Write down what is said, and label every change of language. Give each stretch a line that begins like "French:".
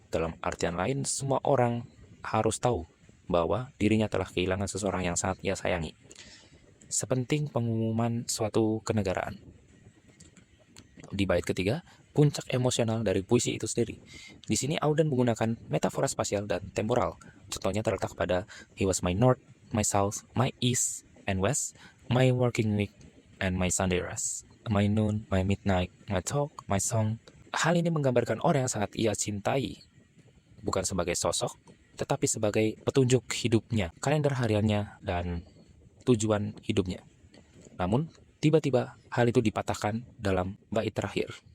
Indonesian: Dalam artian lain, semua orang harus tahu bahwa dirinya telah kehilangan seseorang yang sangat ia sayangi. Sepenting pengumuman suatu kenegaraan. Di bait ketiga, puncak emosional dari puisi itu sendiri. Di sini Auden menggunakan metafora spasial dan temporal. Contohnya terletak pada
English: He was my north, my south, my east and west, my working week, and my Sunday rest, my noon, my midnight, my talk, my song.
Indonesian: Hal ini menggambarkan orang yang sangat ia cintai, bukan sebagai sosok, tetapi sebagai petunjuk hidupnya, kalender hariannya, dan tujuan hidupnya. Namun, tiba-tiba hal itu dipatahkan dalam bait terakhir.